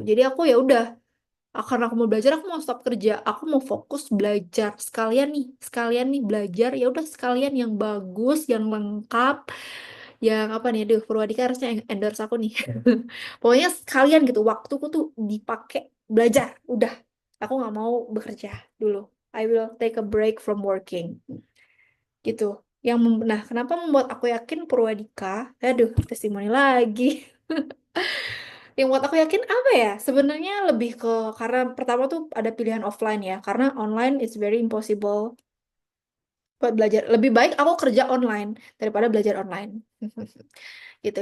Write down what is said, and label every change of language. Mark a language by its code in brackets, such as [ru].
[id] Jadi aku ya udah, karena aku mau belajar, aku mau stop kerja, aku mau fokus belajar sekalian nih belajar, ya udah sekalian yang bagus, yang lengkap, yang apa nih, aduh Purwadika harusnya endorse aku nih. Pokoknya sekalian gitu, waktuku tuh dipakai belajar, udah. Aku nggak mau bekerja dulu. [en] I will take a break from working. [id] Gitu. Nah, kenapa membuat aku yakin Purwadika? Aduh, testimoni lagi. Yang buat aku yakin apa ya? Sebenarnya lebih ke, karena pertama tuh ada pilihan offline ya. Karena [en] online it's very impossible [id] buat belajar. Lebih baik aku kerja online daripada belajar online. Gitu.